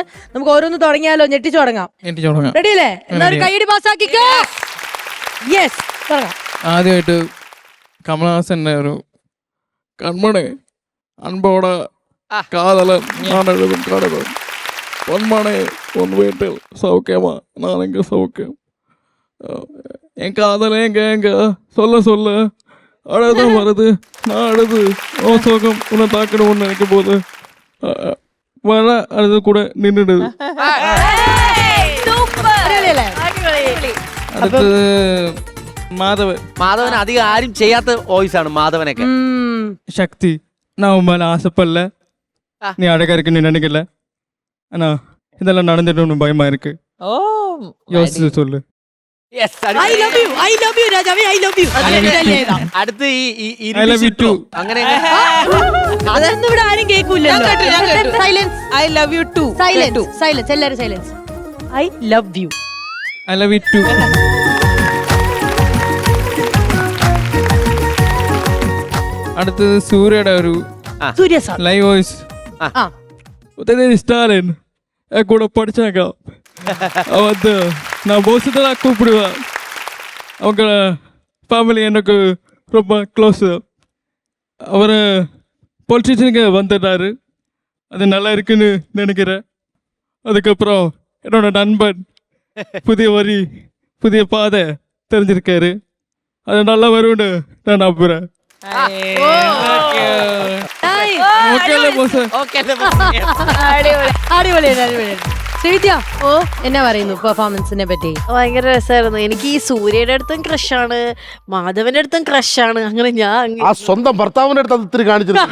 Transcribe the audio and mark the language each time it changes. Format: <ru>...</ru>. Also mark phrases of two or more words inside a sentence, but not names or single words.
<ml>നമുക്ക് ഓരോന്ന് തുടങ്ങിയാലോ? ഞെട്ടിച്ചു തുടങ്ങാം. റെഡി അല്ലേ? എന്നാ ഒരു കൈയടി പാസ്സാക്കിക്കോ. യെസ്, തുടങ്ങാം. ആദ്യമായിട്ട് കമലഹാസന്റെ ഒരു</ml> <ta>கண்மணி அன்போட காதலன் ஞான் எழுதும் கடகள் பொன்மணி பொன் வீட்டில் சௌக்கியமா நானெங்க சௌக்கியம் என் காதல எங்க சொல்ல சொல்ல அழதான் வருது நான் அழுது ஓ சோகம் உன்னை தாக்கணும்னு நினைக்கும் போது மழை அழுது கூட நின்றுடுது.</ta> <ml>അടുത്തത് മാധവൻ അധികം ആരും ചെയ്യാത്ത വോയിസ് ആണ് മാധവനൊക്കെ.</ml> <ta>சக்தி நான் உன் மேல ஆசைப்படல, நீ அழகா இருக்குன்னு நினைக்கல, ஆனா இதெல்லாம் நடந்துட்டு பயமா இருக்கு, யோசிச்சு சொல்லு.</ta> <en>I love you, I love you,</en> <ml>രാജാവേ,</ml> <en>I love you.</en> <ml>അടുത്ത്</ml> <en>I love you too.</en> <ml>അങ്ങനെ അതൊന്നും ഇവിടെ ആരും കേൾക്കൂലല്ലോ. സൈലൻസ്.</ml> <en>I love you too.</en> <ml>സൈലൻസ്, സൈലൻസ്, എല്ലാരും സൈലൻസ്.</ml> <en>I love you. I love you too.</en> <ml>അടുത്തത് സൂര്യയുടെ ഒരു സൂര്യ സാർ ലൈവ് വോയിസ്.</ml> <ta>உதயநிதி ஸ்டாலின் என் கூட படிச்சாங்க, வந்து நான் போஸ் தான் கூப்பிடுவேன். அவங்க ஃபேமிலி எனக்கு ரொம்ப க்ளோஸு. அவர் பொலிட்டிஷனுக்கு வந்துட்டாரு, அது நல்லா இருக்குன்னு நினைக்கிறேன். அதுக்கப்புறம் என்னோட நண்பன் புதிய வரி புதிய பாதை தெரிஞ்சிருக்காரு, அது நல்லா வரும்னு நான் நம்புறேன்.</ta> <ml>ശ്രീവിദ്യ, ഓ എന്നാ പറയുന്നു പെർഫോമൻസിനെ പറ്റി? ഭയങ്കര രസമായിരുന്നു. എനിക്ക് ഈ സൂര്യയുടെ അടുത്തും ക്രഷാണ്, മാധവന്റെ അടുത്തും ക്രഷാണ്. അങ്ങനെ ഞാൻ ആ സ്വന്തം ഭർത്താവിന്റെ അടുത്ത് അത് ഇത്തിരി കാണിച്ചിരുന്നു.</ml>